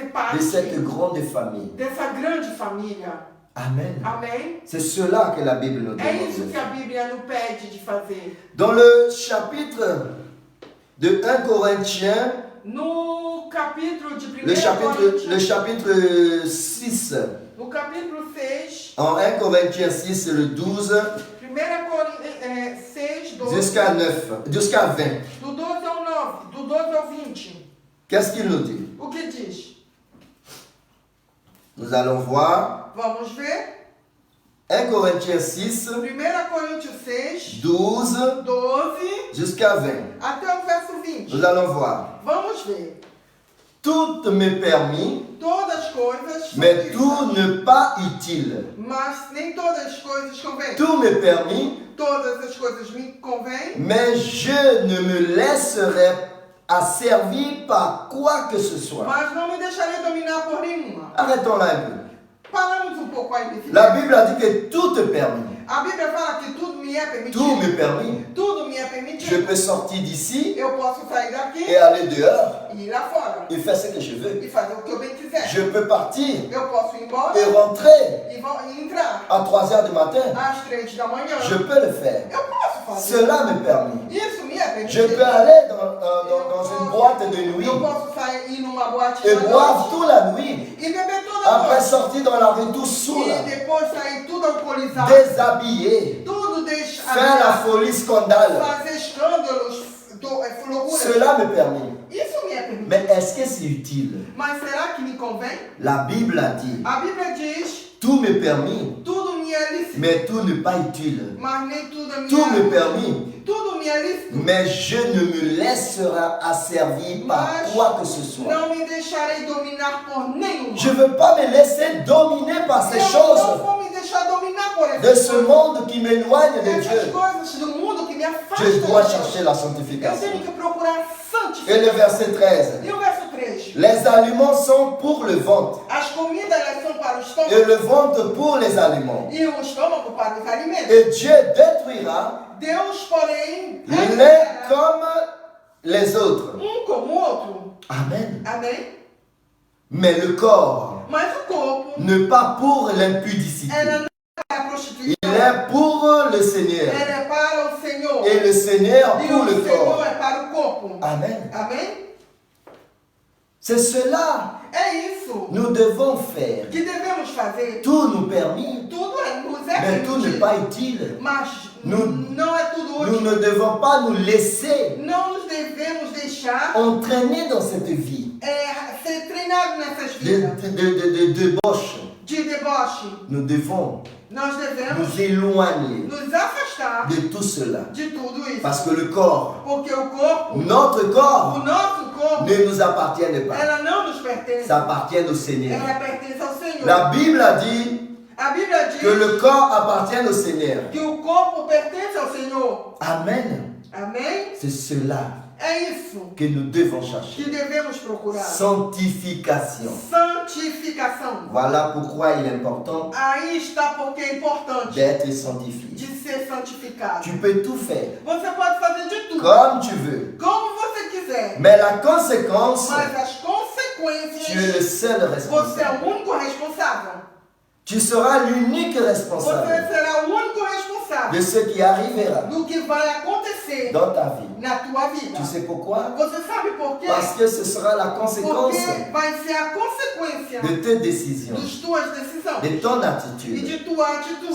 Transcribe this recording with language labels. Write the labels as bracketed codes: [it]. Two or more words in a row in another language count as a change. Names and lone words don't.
[fr] de parte cette grande famille. [pt] dessa grande família. [fr] Amen. [pt] Amém? [fr] C'est cela que la Bible nous [pt] É isso [fr] demande. [pt] que a Bíblia nos pede de fazer. [fr] Dans le chapitre de 1 Corinthiens, [pt] No capítulo de 1 [fr] le [pt] Coríntios, [fr] chapitre 6, [pt] no capítulo 6, [fr] en 1 Corinthiens 6, le 12 [pt] 1 Coríntios 6, 12, [fr] jusqu'à 20. [pt] do 12 ao 9, do 12 ao 20. [fr] Qu'est-ce qu'il nous dit? [pt] O que diz? [fr] Nous allons voir [pt] Vamos ver. [fr] 1 Corinthiens 6, [pt] 1 Coríntios 6, [fr] 12 [pt] 12 [fr] jusqu'à 20. [pt] até o verso 20. [fr] Nous allons voir. [pt] Vamos ver. [fr] Tout m'est permis, [pt] Todas as coisas são [fr] mais [pt] lícitas, [fr] tout n'est pas utile. [pt] mas nem todas as coisas convêm. [fr] Tout m'est permis, [pt] Todas as coisas me convêm, [fr] mais je ne me laisserai asservir par quoi que ce soit. [pt] mas não me deixarei dominar por nenhuma. [fr] Arrêtons là un peu. [pt] Paramos um pouco aí desse [fr] La [pt] texto. [fr] Bible a dit que tout est permis. [pt] A Bíblia fala que tudo me é permitido. [fr] Tout m'est permis. [pt] Tudo me é [fr] Je [pt] permitido. [fr] peux sortir d'ici [pt] Eu posso sair daqui [fr] et aller dehors [pt] e ir lá fora [fr] et faire ce que je veux. [pt] e fazer o que eu bem quiser. [fr] Je peux partir [pt] Eu posso ir embora [fr] et rentrer [pt] e entrar [fr] à 3 heures du matin. [pt] às 3 da manhã. [fr] Je peux le faire. [pt] Eu posso fazer. [fr] Cela m'est permis. [pt] Isso me é [fr] Je [pt] permitido. [fr] peux aller dans une boîte de nuit [pt] Eu posso sair, ir numa boate [fr] et [pt] à [fr] boire [pt] noite [fr] toute la nuit. [pt] e beber toda a [fr] Après [pt] noite. [fr] sortir dans la rue tout saoul, [pt] E depois sair tudo alcoolizado. [fr] déshabillé, [pt] Tudo deixa [fr] faire la folie scandale. [pt] fazer escândalos, loucura. [fr] Cela m'est permis. [pt] Isso me é permitido. [fr] Mais est-ce que c'est utile? [pt] Mas será que me convém? [fr] La Bible a dit, [pt] A Bíblia diz, [fr] tout m'est permis, [pt] tudo me é lícito, [fr] mais tout n'est pas utile. [pt] mas nem tudo me [fr] Tout m'est [pt] é [fr] permis, [pt] tudo me é lícito. [fr] mais je ne me laisserai asservir par [pt] Mas [fr] quoi que ce soit. [pt] não me deixarei dominar por nenhuma. [fr] Je ne veux pas me laisser dominer par ces [pt] Eu não [fr] choses [pt] vou me deixar dominar por [fr] de [pt] essas [fr] ce [pt] coisas. [fr] monde qui m'éloigne de [pt] Essas [fr] Dieu. [pt] coisas do mundo que me afastam. [fr] Je dois [pt] de Deus. [fr] chercher la [pt] Eu [fr] sanctification. [pt] tenho que procurar [fr] Et le [pt] santificação. [fr] verset 13. [pt] E o verso 3? [fr] Les aliments sont pour le ventre [pt] As comidas elas são para o [fr] et [pt] estômago [fr] le ventre pour les aliments. [pt] e o estômago para os alimentos. [fr] Et Dieu détruira [pt] Deus, porém, [fr] l'un [pt] retirará [fr] comme les autres. [pt] como o outro. [fr] Amen. [pt] Amém? [fr] Mais le corps [pt] Mas o corpo, [fr] n'est pas pour l'impudicité. [pt] ela não é para a prostituição. [fr] Il est pour le Seigneur. [pt] Ela é para o Senhor. [fr] Et le Seigneur [pt] E [fr] pour [pt] o [fr] le [pt] Senhor [fr] corps. [pt] é para o corpo. [fr] Amen. [pt] Amém? [fr] C'est cela [pt] É isso [fr] nous devons faire. [pt] que devemos fazer. [fr] Tout nous permis, [pt] Tudo nos [fr] mais tout n'est [pt] permitido, [fr] pas utile. [pt] mas [fr] Nous- [pt] não é tudo [fr] Nous [pt] útil. [fr] ne devons pas nous laisser [pt] Não nos devemos deixar [fr] entraîner dans cette vie [pt] ser treinados nessas [fr] de [pt] vidas [fr] débauche. [pt] de deboche. [fr] Nous devons [pt] Nós devemos [fr] nous éloigner [pt] nos afastar [fr] de tout cela. [pt] de tudo isso. [fr] Parce que le corps, [pt] Porque o corpo, [fr] notre [pt] o [fr] corps, [pt] nosso corpo, [fr] ne nous appartient pas. [pt] ela não nos pertence. [fr] Ça appartient au Seigneur. [pt] Ela pertence ao Senhor. [fr] La Bible a dit [pt] A Bíblia diz [fr] que le corps appartient au Seigneur. [pt] que o corpo pertence ao Senhor. [fr] Amen. [pt] Amém? [fr] C'est cela [pt] É isso [fr] que nous devons chercher. [pt] que devemos procurar. [fr] Sanctification. [pt] Santificação. [fr] Voilà pourquoi il est important [pt] Aí está porque é importante [fr] d'être [pt] de [fr] sanctifié. [pt] ser santificado. [fr] Tu peux tout faire [pt] Você pode fazer de tudo, [fr] comme tu veux. [pt] como você quiser, [fr] Mais la conséquence, [pt] mas as [fr] tu es [pt] consequências, [fr] le seul [pt] você é [fr] responsable. [pt] o único responsável. [fr] Tu seras l'unique [pt] Você [fr] responsable [pt] será o único [fr] de [pt] responsável [fr] ce qui arrivera [pt] do que vai acontecer [fr] dans ta vie. [pt] na tua vida. [fr] Tu sais pourquoi? [pt] Você sabe por quê? [fr] Parce que ce sera la conséquence [pt] Porque vai ser a consequência [fr] de tes décisions, [pt] das tuas decisões [fr] de ton [pt] e [fr] attitude. [pt] de tua atitude.